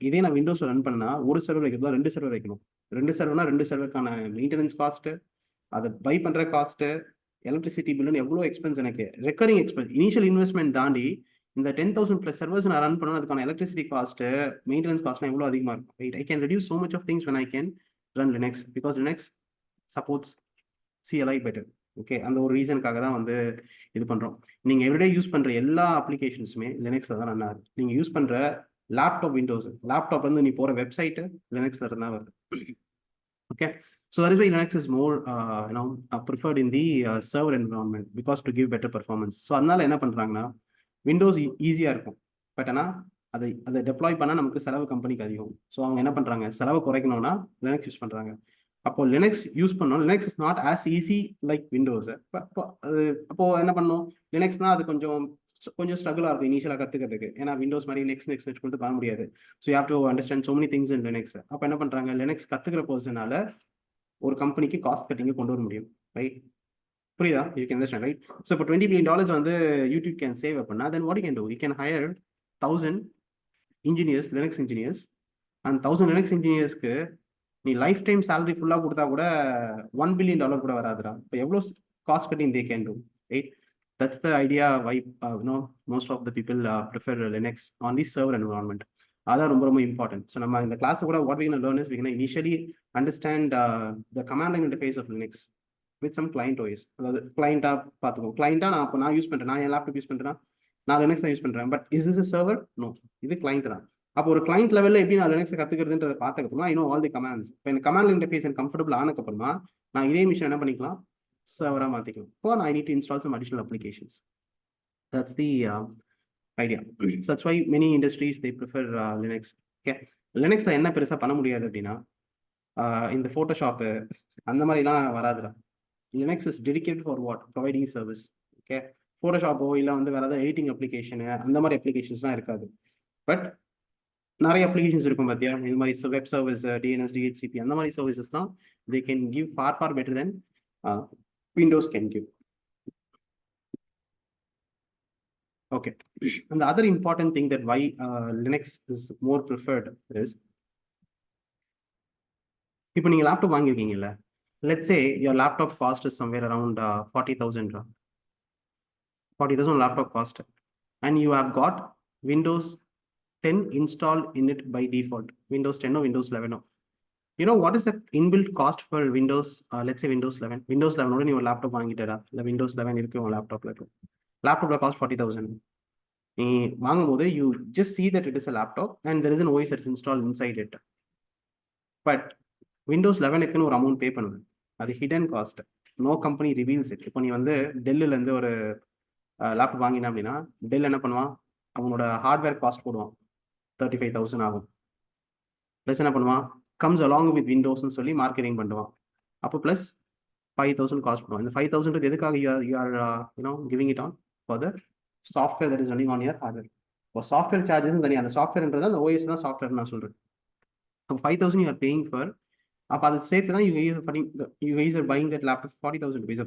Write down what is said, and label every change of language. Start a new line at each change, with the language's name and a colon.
Tamil: இதே நான் Windows run பண்ணா ஒரு சர்வர் வைக்கிறதா 2 சர்வர் வைக்கணும். 2 சர்வர்னா 2 சர்வருக்கான மெயின்டெனன்ஸ் காஸ்ட்டு, அதை பை பண்ணுற காஸ்ட்டு, எலக்ட்ரிசிட்டி பில்லுன்னு எவ்வளோ எக்ஸ்பென்ஸ், எனக்கு ரெக்கரிங் எக்ஸ்பென்ஸ், இனிஷியல் இன்வெஸ்ட்மெண்ட் தாண்டி இந்த 10,000 plus servers நான் ரன் பண்ணணும், அதுக்கான எலக்ட்ரிசிட்டி காஸ்ட், மெயின்டெனன்ஸ் காஸ்ட்லாம் எவ்வளோ அதிகமாக இருக்கும், right?
English: I can reduce so much of things when I can run Linux because Linux supports CLI better.
Tamil: Okay, அந்த ஒரு ரீசனுக்காக தான் வந்து இது பண்ணுறோம். நீங்கள் எவ்ரிடே யூஸ் பண்ணுற எல்லா அப்ளிகேஷன்ஸுமே லினக்ஸில் தான் ரன் ஆகுது. நீங்கள் யூஸ் பண்ணுற லேப்டாப் விண்டோஸ், லேப்டாப் வந்து நீ போகிற வெப்சைட்டு லினக்ஸில் இருந்தால் வருது.
English: Okay, so that is why Linux is more preferred in the server environment because to give better performance.
Tamil: So அதனால என்ன பண்ணுறாங்கன்னா விண்டோஸ் ஈஸியாக இருக்கும், பட் ஆனால் அதை டெப்ளாய் பண்ணால் நமக்கு செலவு கம்பெனிக்கு அதிகம். ஸோ அவங்க என்ன பண்ணுறாங்க, செலவு குறைக்கணும்னா லினக்ஸ் யூஸ் பண்ணுறாங்க. அப்போ லினக்ஸ் யூஸ் பண்ணோம்,
English: Linux is not as easy like Windows.
Tamil: அப்போ என்ன பண்ணணும், லினக்ஸ்னா அது கொஞ்சம் ஸ்ட்ரகிளாக இருக்கும் இனிஷியலாக கற்றுக்கிறதுக்கு. ஏன்னா விண்டோஸ் மாதிரி நெக்ஸ்ட் கொடுத்து பண்ண முடியாது.
English: So you have to understand so many things in Linux.
Tamil: அப்போ என்ன பண்ணுறாங்க, லினக்ஸ் கற்றுக்கிற பர்சனால ஒரு கம்பெனிக்கு காஸ்ட் கட்டிங்கை கொண்டு வர முடியும், ரைட்? புரியுதா? You can understand, right?
English: So இப்போ $20 billion வந்து YouTube can save அப்படின்னா then what you can do, you can hire 1000 engineers, Linux engineers.
Tamil: And 1000 Linux இன்ஜினியர்ஸ்க்கு நீ லைஃப் டைம் சேலரி ஃபுல்லாக கொடுத்தா கூட $1 billion கூட வராதுடா.
English: இப்போ எவ்வளோ cost cutting they can do, right? That's the idea why most of the people prefer Linux on the server environment.
Tamil: அதான் ரொம்ப ரொம்ப இம்பார்ட்டன்ட். ஸோ நம்ம இந்த கிளாஸ் கூட
English: what we can learn is we can initially understand the command line interface of Linux with some client OS.
Tamil: அதாவது கிளைண்டாக பார்த்துக்கோம். கிளைண்டாக நான் use பண்ணுறேன், நான் என் லேப்டாப் யூஸ் பண்ணுறேன்னா நான் லினக்ஸ் தான் யூஸ் பண்ணுறேன்.
English: But is is server?
Tamil: No, இது கிளைண்ட் தான். அப்போ ஒரு கிளைண்ட் லெவலில் எப்படி நான் லினக்ஸ் கற்றுக்கிறதுன்றதை பார்த்ததுக்கப்புறமா இன்னும் ஆல் தி கமாண்ட்ஸ், இப்போ எனக்கு கமாண்ட் இன்டர்ஃபேஸ் எனக்கு கம்ஃபர்டபிள் ஆனதுக்கப்புறமா நான் இதே மிஷின் என்ன பண்ணிக்கலாம், சர்வராக மாற்றிக்கலாம்.
English: இப்போ நான் I need to install some additional applications. That's the idea. That's why many industries they prefer Linux.
Tamil: Okay, லினக்ஸில் என்ன பெருசாக பண்ண முடியாது அப்படின்னா இந்த ஃபோட்டோஷாப்பு அந்த மாதிரிலாம் வராதுடா. Linux is dedicated for what, providing service. Okay, ஃபோட்டோஷாப்போ இல்லை வந்து வேறு ஏதாவது எடிட்டிங் அப்ளிகேஷனு அந்த மாதிரி அப்ளிகேஷன்ஸ்லாம் இருக்காது. பட் நிறைய அப்ளிகேஷன்ஸ் இருக்கும் பார்த்தியா, இது மாதிரி வெப் சர்வீஸ், DNS, DHCP அந்த மாதிரி சர்வீசஸ் தான்
English: they can give far better than Windows can give. Okay, and the other important thing that why Linux is more preferred is,
Tamil: இப்போ நீங்கள் laptop வாங்கியிருக்கீங்கல்ல,
English: let's say your laptop cost is somewhere around 40,000 laptop cost, and you have got Windows 10 installed in it by default, Windows 10 or Windows 11. You know what is the inbuilt cost for Windows, let's say Windows 11.
Tamil: Windows 11 ஓட நீ ஒரு laptop வாங்கிட்டடா, இல்லை Windows 11 இருக்கு உன் லேப்டாப்ல cost 40,000. நீ வாங்கும்போது
English: you just see that it is a laptop and there is an OS that is installed inside it.
Tamil: But Windows 11க்குன்னு ஒரு அமௌண்ட் பே பண்ணுது, அது hidden cost,
English: No company reveals it.
Tamil: இப்போ நீ வந்து டெல்லிலேருந்து ஒரு லேப்டாப் வாங்கினா அப்படின்னா டெல் என்ன பண்ணுவான், அவனோட ஹார்ட்வேர் காஸ்ட் போடுவான், 35,000 ஆகும். ப்ளஸ் என்ன பண்ணுவான், comes along with Windowsன்னு சொல்லி மார்க்கெட்டிங் பண்ணுவான். அப்போ ப்ளஸ் 5,000 காஸ்ட் பண்ணுவான்.
English: இந்த 5,000 எதுக்காக you are giving it on for the software that is running on your hardware.
Tamil: இப்போ சாஃப்ட்வேர் சார்ஜஸ் தனியாக, அந்த சாஃப்ட்வேர்ன்றது அந்த OS தான் சாஃப்ட்வேர் நான் சொல்கிறேன்.
English: அப்போ 5,000 you are paying for.
Tamil: அப்போ அது சேர்த்து தான்
English: you guys are buying that laptop 40,000 rupees.